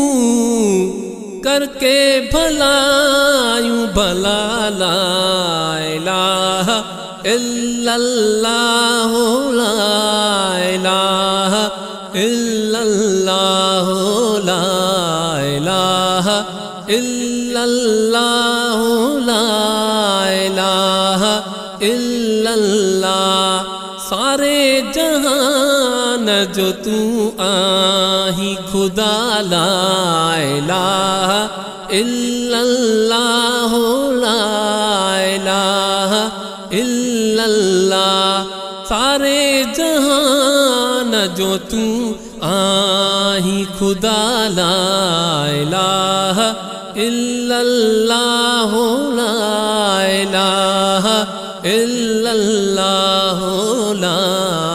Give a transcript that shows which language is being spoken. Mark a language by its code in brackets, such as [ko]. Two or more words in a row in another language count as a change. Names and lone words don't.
[sd] ڪري ڀلايون ڀلا [ar] لا إله إلا الله لا إله إلا الله لا إله إلا الله لا إله إلا الله. [sd] ساري جهان جو تون ئي خدا [ar] لا إله إلا الله لا إله إلا الله. [sd] ساري جهان جو تون آهين خدا [ar] لا إله إلا الله لا إله إلا الله لا